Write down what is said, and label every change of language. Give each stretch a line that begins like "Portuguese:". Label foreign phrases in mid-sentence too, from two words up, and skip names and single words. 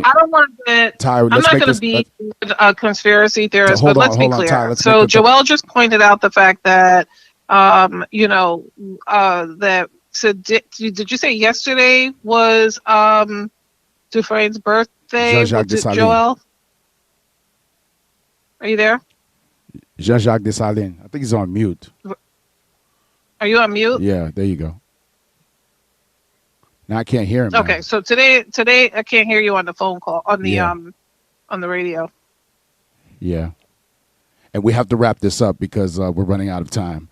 English: I don't want to. I'm not going to be a conspiracy theorist, but let's be clear. So Joel just pointed out the fact that, that. So did you say yesterday was Dufresne's birthday? Jean-Jacques Dessalines. Joel, are you there? Jean-Jacques Dessalines. I think he's on mute. Are you on mute? Yeah, there you go. Now I can't hear him. Okay, now. so today I can't hear you on the phone call on the radio. Yeah, and we have to wrap this up because we're running out of time.